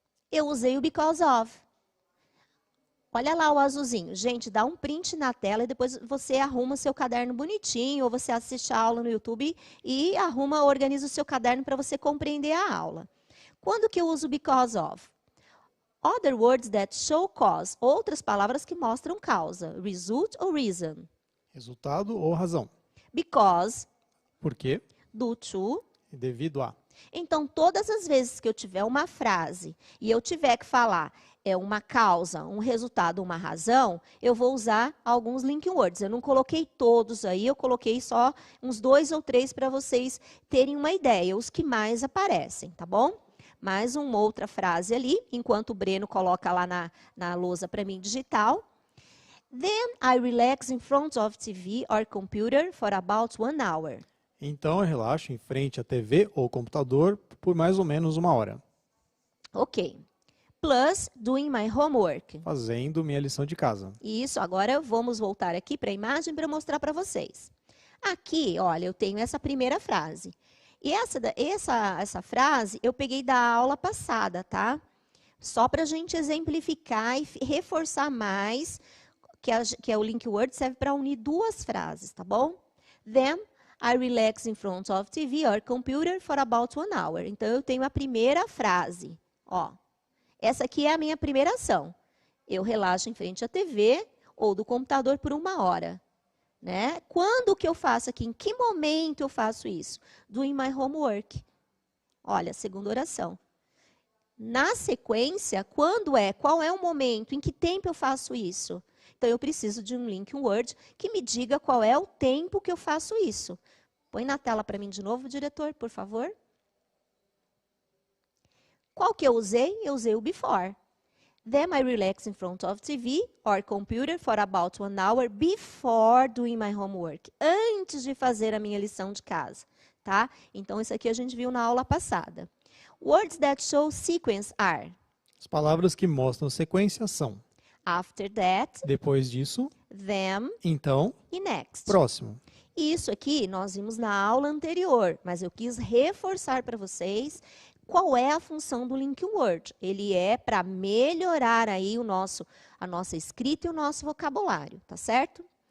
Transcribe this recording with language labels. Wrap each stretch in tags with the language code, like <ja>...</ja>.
<pt>Eu usei o</pt> <en>because of.</en> <pt>Olha lá o azulzinho. Gente, dá um print na tela e depois você arruma o seu caderno bonitinho, ou você assiste a aula no YouTube e organiza o seu caderno para você compreender a aula. Quando que eu uso</pt> <en>because of? Other words that show cause.</en> <pt>Outras palavras que mostram causa.</pt> <en>Result</en> <pt>ou</pt> <en>reason.</en> <pt>Resultado ou razão.</pt> <en>Because.</en> <pt>Por quê?</pt> <en>Due to.</en> <pt>Devido a. Então, todas as vezes que eu tiver uma frase e eu tiver que falar uma causa, um resultado, uma razão, eu vou usar alguns link words. Eu não coloquei todos aí, eu coloquei só uns 2 ou 3 para vocês terem uma ideia, os que mais aparecem, tá bom? Mais uma outra frase ali, enquanto o Breno coloca lá na lousa para mim digital.</pt> <en>Then I relax in front of TV or computer for about 1 hour.</en> <pt>Então eu relaxo em frente à TV ou computador por mais ou menos 1 hora.</pt> <en>Ok. Plus doing my homework.</en> <pt>Fazendo minha lição de casa. Isso, agora vamos voltar aqui para a imagem para mostrar para vocês. Aqui, olha, eu tenho essa primeira frase. E essa frase eu peguei da aula passada, tá? Só para a gente exemplificar e reforçar mais que o link word serve para unir duas frases, tá bom?</pt> <en>Then I relax in front of TV or computer for about 1 hour.</en> <pt>Então, eu tenho a primeira frase, ó. Essa aqui é a minha primeira ação. Eu relaxo em frente à TV ou do computador por 1 hora. Né? Quando que eu faço aqui? Em que momento eu faço isso?</pt> <en>Doing my homework.</en> <pt>Olha, segunda oração. Na sequência, qual é o momento? Em que tempo eu faço isso? Então, eu preciso de um link word que me diga qual é o tempo que eu faço isso. Põe na tela para mim de novo, diretor, por favor. Qual que eu usei? Eu usei o before.</pt> <en>Then I relax in front of TV or computer for about 1 hour before doing my homework.</en> <pt>Antes de fazer a minha lição de casa, tá? Então, isso aqui a gente viu na aula passada.</pt> <en>Words that show sequence are.</en> <pt>As palavras que mostram sequência são.</pt> <en>After that.</en> <pt>Depois disso.</pt> <en>Them.</en> <pt>Então. E</pt> <en>next.</en> <pt>Próximo. Isso aqui nós vimos na aula anterior, mas eu quis reforçar para vocês qual é a função do link word. Ele é para melhorar aí a nossa escrita e o nosso vocabulário, tá certo?</pt>